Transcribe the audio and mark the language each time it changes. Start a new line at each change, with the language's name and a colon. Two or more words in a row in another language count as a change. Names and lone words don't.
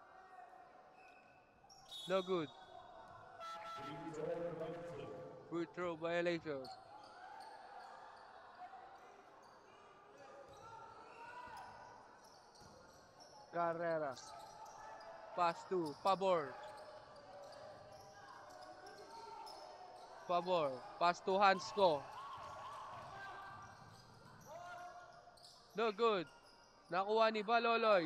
English: No good. Free throw violation. Carrera. Pass to Pabor. Pabor. Pass to Hansko. No good.
Filipino: Nakuha ni Baloloy.